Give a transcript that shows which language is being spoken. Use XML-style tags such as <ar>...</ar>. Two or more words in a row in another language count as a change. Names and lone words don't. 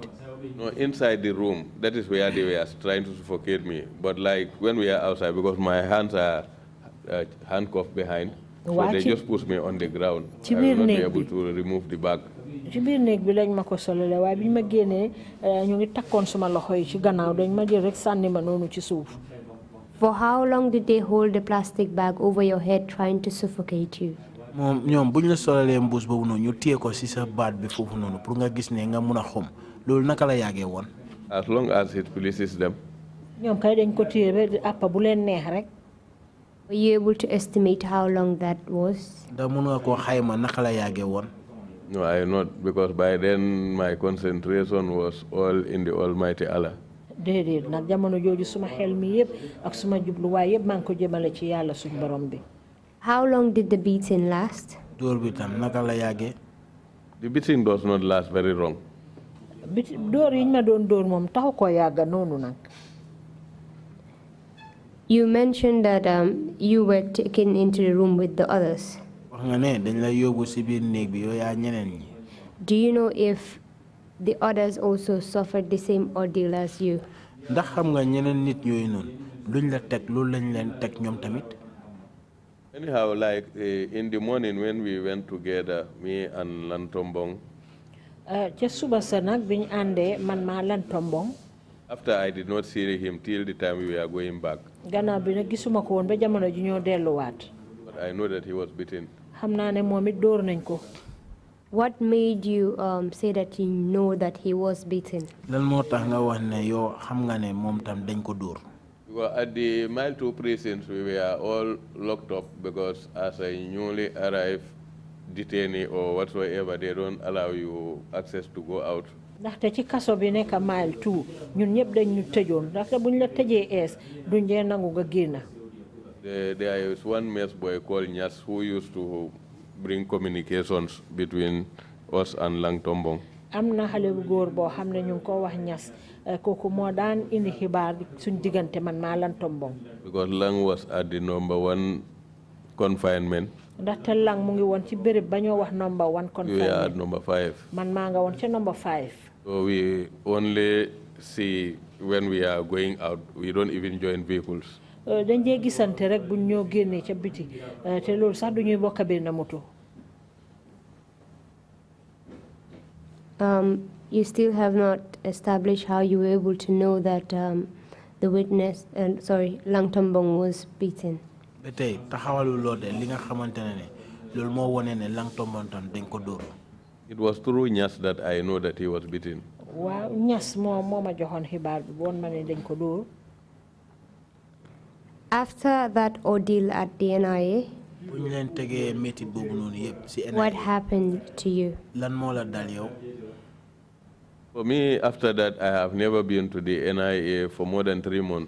<en>No, inside the room, that is where they were trying to suffocate me. But like when we are outside, because my hands are handcuffed behind, so they just push me on the ground. I will not be able to remove the bag.</en> <wo>ci biir néeg bi lañ ma ko solale waaye bi ñu ma génnee ñu ngi takkoon suma loxo yi ci gannaaw dañ ma jël rek sànni ma noonu ci suuf.</wo> <en>For how long did they hold the plastic bag over your head trying to suffocate you?</en> <wo>moom ñoom bu ñu la solalee mbuus boobu noonu ñu téye ko si sa baat bi foofu noonu pour nga gis ne nga mun a xom loolu naka la yàggee woon.</wo> <en>As long as it pleases them.</en> <wo>ñoom kay dañ ko téye ba àppa bu leen neex rek.</wo> <en>Were you able to estimate how long that was?</en> <wo>da mun nga koo xayma naka la yàggee woon.</wo> <en>No, I not, because by then my concentration was all in the Almighty Allah.</en> <wo>déedéet nag jamono jooju suma xel mi yëpp ak suma jubluwaay yëpp maa ngi ko jëmale ci yàlla suñ borom bi.</wo> <en>How long did the beating last?</en> <wo>dóor bi tam naka la yàggee.</wo> <en>The beating does not last very long.</en> <wo>dóor yiñ ma doon dóor moom taxu koo yàgga noonu nag.</wo> <en>You mentioned that you were taken into the room with the others.</en> <wo>wax nga ne dañ la yóbbu si biir néeg bi yow yaa ñeneen ñi.</wo> <en>Do you know if the others also suffered the same ordeal as you?</en> <wo>ndax xam nga ñeneen nit yooyu noonu luñ la teg loolu lañ leen teg ñoom tamit.</wo> <en>Anyhow, like in the morning when we went together, me and Lantombong.</en> <wo>ca suba sa nag biñ àndee man maa Lantombong.</wo> <en>After I did not see him till the time we were going back.</en> <wo>gannaaw bi nag gisuma ko woon ba jamono ji ñoo delluwaat.</wo> <en>But I know that he was beaten.</en> <wo>xam naa ne moom it dóor nañ ko.</wo> <en>What made you say that you know that he was beaten?</en> <wo>lan moo tax nga wax ne yow xam nga ne moom tam dañ ko dóor.</wo> <en>Well, at the mile 2 precincts, we were all locked up because as a newly arrived detainee or whatsoever, they don't allow you access to go out.</en> <wo>ndaxte ci kaso bi nekk mile 2 ñun ñëpp dañ ñu tëjoon ndaxte buñ la tëjee ees duñ dee nangu nga génn.</wo> <en>There is one mess boy called Nyas who used to bring communications between us and Langtombong.</en> <wo>am na xale bu góor boo xam ne ñu ngi ko wax ñas kooku moo daan indi xibaar suñ diggante man maa lan tombong.</wo> <en>Because Lang was at the #1 confinement.</en> <wo>ndaxte Lang mu ngi woon ci béréb ba ñoo wax #1 confinement.</wo> <en>We are at #5.</en> <wo>man maa nga woon ca #5.</wo> <en>So we only see when we are going out. We don't even join vehicles.</en> <wo>dañ dee gisante rek buñ ñoo génnee ca biti te loolu sax du ñuy bokk benn moto.</wo> <en>You still have not established how you were able to know that the witness, Lang Tombong was beaten.</en> <wo>Betay taxawalu lo de li nga xamantene ne lool mo woné ne Lang Tombong tan dañ ko door.</wo> <en>It was through Nyas that I know that he was beaten.</en> <wo>Waaw Nyas moo ma joxoon xibaar bi woon ma ne dañ ko door.</wo> <en>After that ordeal at the NIA, what happened to you? For me, after that, I have never been to the NIA for more than 3 months.</en>